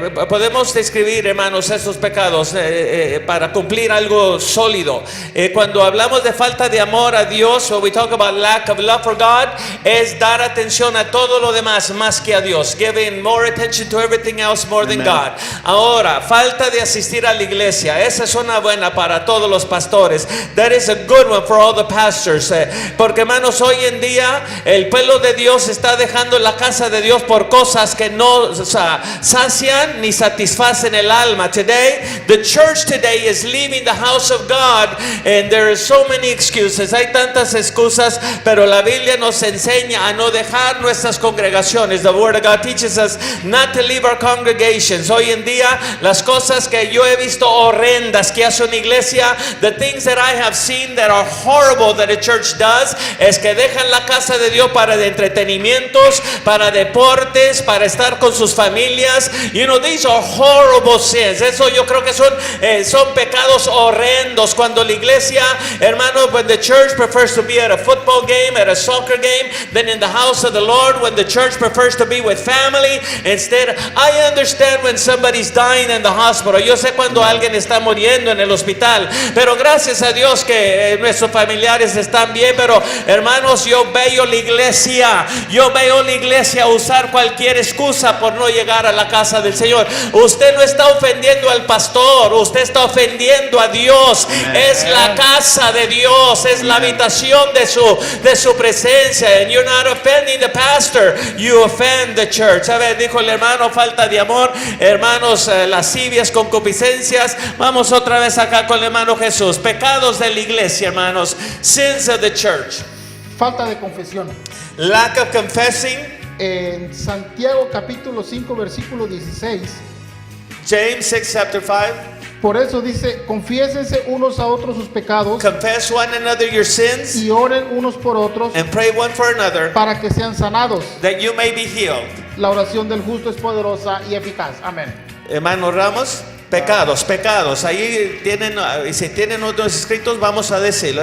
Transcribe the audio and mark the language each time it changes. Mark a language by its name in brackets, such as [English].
[Spanish] Podemos describir, hermanos, esos pecados para cumplir algo sólido. Cuando hablamos de falta de amor a Dios, [English] when we talk about lack of love for God, [Spanish] es dar atención a todo lo demás más que a Dios. [English] Giving more attention to everything else more than God. [Spanish] Ahora, falta de asistir a la iglesia. Esa es una buena para todos los pastores. [English] That is a good one for all the pastors. [Spanish] Porque, hermanos, hoy en día el pueblo de Dios está dejando la casa de Dios por cosas que no sacian ni satisfacen el alma. [English] Today, the church today is leaving the house of God, and there are so many excuses. [Spanish] Hay tantas excusas, pero la Biblia nos enseña a no dejar nuestras congregaciones. [English] The Word of God teaches us not to leave our congregations. [Spanish] Hoy en día, las cosas que yo he visto horrendas que hace una iglesia, [English] the things that I have seen that are horrible that a church does, [Spanish] es que dejan la casa de Dios para de entretenimientos, para deportes, para estar con sus familias. [English] You know, these are horrible sins. [Spanish] Eso yo creo que son pecados horrendos. Cuando la iglesia, hermano, [English] when the church prefers to be at a football game, at a soccer game, than in the house of the Lord, when the church prefers to be with family, instead, I understand when somebody's dying in the hospital. [Spanish] Yo sé cuando alguien está muriendo en el hospital, pero gracias a Dios que nuestros familiares están bien. Pero hermanos, yo veo la iglesia usar cualquier excusa por no llegar a la casa del Señor. Usted no está ofendiendo al pastor, usted está ofendiendo a Dios. Amen. Es la casa de Dios, es la habitación de su presencia. [English] And you're not offending the pastor, you offend the church. [Spanish] A ver, dijo el hermano, falta de amor, hermanos, lascivias, concupiscencias. Vamos otra vez acá con el hermano Jesús. Pecados de la iglesia, hermanos. [English] Sins of the church. [Spanish] Falta de confesión. [English] Lack of confessing. [Spanish] En Santiago capítulo 5 versículo 16, [English] James 6 chapter 5, [Spanish] por eso dice, confiésense unos a otros sus pecados, [English] confess one another your sins, [Spanish] y oren unos por otros, [English] and pray one for another, [Spanish] para que sean sanados. [English] that you may be healed. [Spanish] La oración del justo es poderosa y eficaz. Amén. Hermano Ramos, pecados. Ahí tienen, si tienen otros escritos, vamos a decirlo.